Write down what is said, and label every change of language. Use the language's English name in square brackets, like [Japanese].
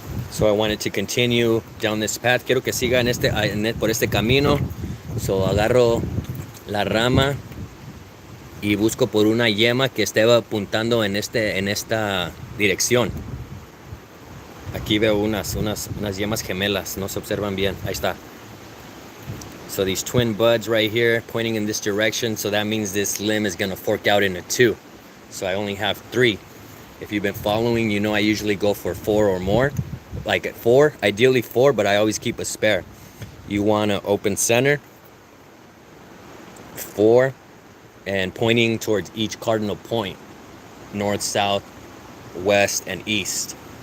[English] So I wanted to continue down this path. [Spanish] Quiero que siga por este camino. So agarro la rama y busco por una yema que esté apuntando en esta dirección. Aquí veo unas yemas gemelas, no se observan bien. Ahí está. [English] So these twin buds right here pointing in this direction, so that means this limb is gonna fork out into 2. So I only have 3. If you've been following, you know I usually go for 4 or more. Like at 4, ideally 4, but I always keep a spare. You want to open center, 4, and pointing towards each cardinal point, north, south, west, and east.